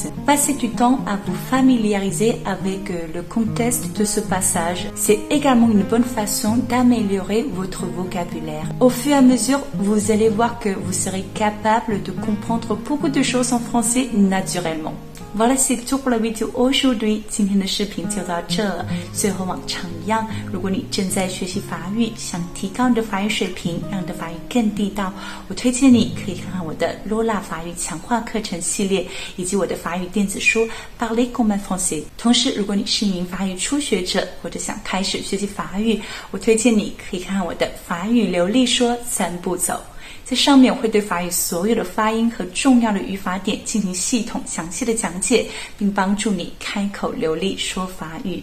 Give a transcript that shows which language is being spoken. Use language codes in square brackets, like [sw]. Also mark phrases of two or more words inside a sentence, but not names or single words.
[fr] Passez du temps à vous familiariser avec le contexte de ce passage. C'est également une bonne façon d'améliorer votre vocabulaire. Au fur et à mesure, vous allez voir que vous serez capable de comprendre beaucoup de choses en français naturellement. Voilà, c'est tout pour la vidéo aujourd'hui。 [zh] 今天的视频就到这。最后往常一样，如果你正在学习法语，想提高你的法语水平，让你的法语更地道，我推荐你可以看看我的 Lola 法语强化课程系列，以及我的法语电子书 Parler comme un français。同时，如果你是一名法语初学者，或者想开始学习法语，我推荐你可以看看我的法语流利说3步走。在上面我会对法语所有的发音和重要的语法点进行系统详细的讲解，并帮助你开口流利说法语。